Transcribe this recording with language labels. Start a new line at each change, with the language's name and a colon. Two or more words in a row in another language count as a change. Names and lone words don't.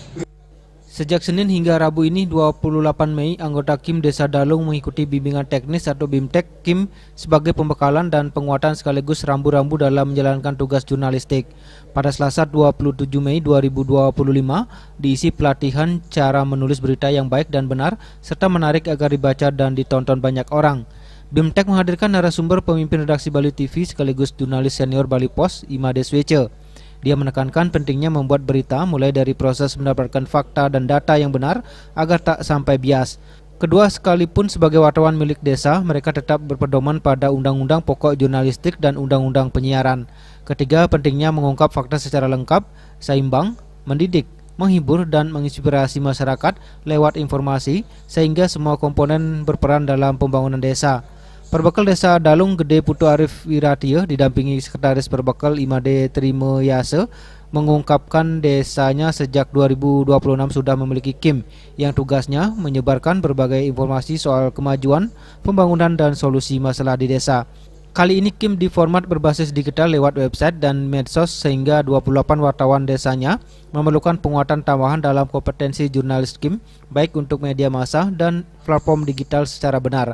Indonesian: Sejak Senin hingga Rabu ini 28 Mei, anggota KIM Desa Dalung mengikuti bimbingan teknis atau BIMTEK KIM sebagai pembekalan dan penguatan sekaligus rambu-rambu dalam menjalankan tugas jurnalistik. Pada Selasa 27 Mei 2025 diisi pelatihan cara menulis berita yang baik dan benar serta menarik agar dibaca dan ditonton banyak orang. BIMTEK menghadirkan narasumber pemimpin redaksi Bali TV sekaligus jurnalis senior Bali Pos, Imade Swece. Dia menekankan pentingnya membuat berita mulai dari proses mendapatkan fakta dan data yang benar agar tak sampai bias. Kedua, sekalipun sebagai wartawan milik desa, mereka tetap berpedoman pada Undang-Undang Pokok Jurnalistik dan Undang-Undang Penyiaran. Ketiga, pentingnya mengungkap fakta secara lengkap, seimbang, mendidik, menghibur dan menginspirasi masyarakat lewat informasi sehingga semua komponen berperan dalam pembangunan desa. Perbekal Desa Dalung Gede Putu Arif Wiratio didampingi Sekretaris Perbekal Imade Trime Yase mengungkapkan desanya sejak 2026 sudah memiliki KIM yang tugasnya menyebarkan berbagai informasi soal kemajuan, pembangunan dan solusi masalah di desa. Kali ini KIM di format berbasis digital lewat website dan medsos sehingga 28 wartawan desanya memerlukan penguatan tambahan dalam kompetensi jurnalis KIM baik untuk media massa dan platform digital secara benar.